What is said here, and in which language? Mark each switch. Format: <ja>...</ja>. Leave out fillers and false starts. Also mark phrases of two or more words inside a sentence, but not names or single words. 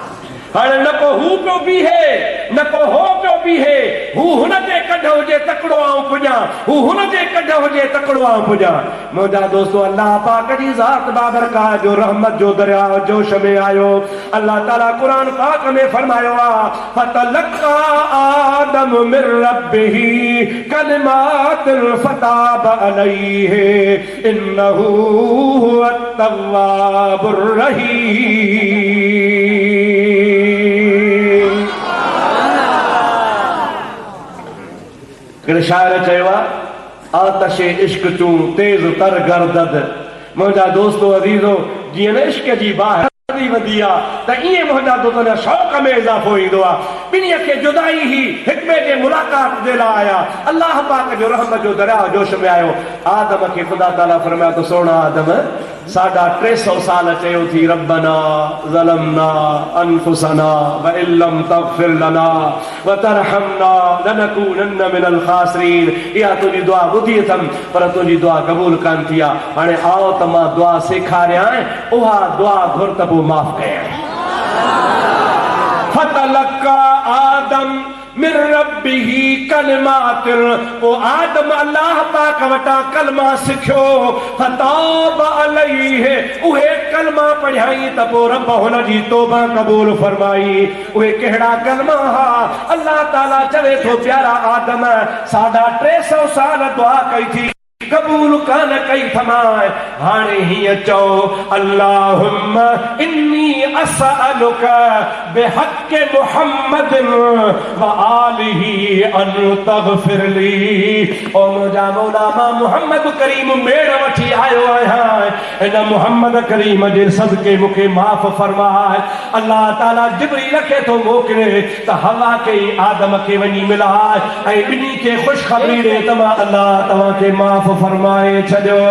<sd>हाणे न को हू पियो बीहे, न को हो पियो बीहे, हू हुन जे कढ हुजे तकड़ो आऊं पुॼां, हू हुन जे कढ हुजे तकड़ो आऊं पुॼां। मुंहिंजा दोस्तो, अल्लाह पाक जी ज़ात बाबरकाह जो रहमत जो दरिया जोश में आयो। अल्लाह ताला क़ुरान पाक में फरमायो आहे,</sd> <ar>فتلقى آدم من ربه كلمات فتاب عليه إنه هو التواب الرحيم.</ar> <sd>शायर चयो आहे,</sd> <fa>آتش عشق چون تیز تر گردد.</fa> <sd>मुंहिंजा दोस्तो अज़ीज़ो, जीअं न इश्क जी बाहि वधी आहे त ईअं मुंहिंजा दोस्त जा शौक़ में इज़ाफ़ो ईंदो आहे। ॿिन्ही खे जुदाई ही हिक ॿिए जे मुलाक़ात जे लाइ आया। अल्लाह पाक जो रहमत जो दरिया जोश में आयो। आदम खे ख़ुदा ताला फरमाया त सोना आदम, 350 साल चयो थी,</sd> <ar>ربنا ظلمنا أنفسنا وإن لم تغفر لنا وترحمنا لنكونن من الخاسرين.</ar> <sd>इहा तुंहिंजी दुआ ॿुधी अथमि, पर तुंहिंजी दुआ क़बूल कान थी आहे। हाणे आओ त मां दुआ सेखारियां, उहा दुआ घुर त पोइ माफ़ कयां।</sd> <ar>فتلقى آدم من ربه كلمات,</ar> <sd>ओ आदम अल्लाह पाक वटा कलमा सिखियो,</sd> <ar>فتاب عليه,</ar> <sd>उहे कलमा पढ़ाई त पोइ रब हुन जी तौबा क़बूल फरमाई। उहे कहिड़ा कलमा हा? अल्लाह ताला चवे थो प्यारा आदम साढा 300 साल दुआ कई थी, कबूल कान कई थमाए। हाणे हीअं चओ,</sd> <ar>اللهم إني أسألك بحق محمد وآله أن تغفر لي.</ar> <sd>ओ मुंहिंजा मौला, मां मुहम्मद करीम मेड़ वठी आयो आहियां, इन मुहम्मद करीम जे सदके मूंखे माफ़ फरमाए। अल्लाह ताला जिब्रील खे थो मोकिले त हवा खे आदम खे वञी मिलाए ऐं ॿिन्ही खे ख़ुशख़बरी ॾे त मां अल्लाह तव्हांखे माफ़ फरमाए छॾियो।</sd>